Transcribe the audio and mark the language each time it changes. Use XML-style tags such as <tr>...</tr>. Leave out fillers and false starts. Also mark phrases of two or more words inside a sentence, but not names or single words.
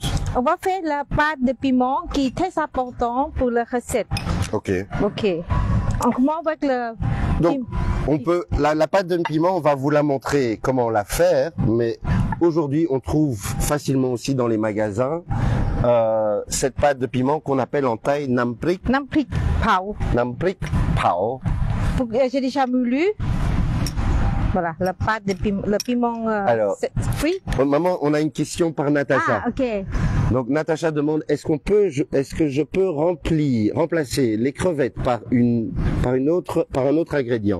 <fr>On va faire la pâte de piment qui est très important pour la recette. Ok. Ok. On commence avec le. Donc on peut la pâte de piment, on va vous la montrer comment la faire, mais aujourd'hui on trouve facilement aussi dans les magasins cette pâte de piment qu'on appelle en thaï</fr> <th>nam prik. Nam prik pao. Nam prik pao.</th> <fr>J'ai déjà moulu. Voilà, la pâte de piment, le piment frit. Maman, on a une question par Natacha. Ah, ok. Donc Natacha demande est-ce que je peux remplacer les crevettes par un autre ingrédient.</fr>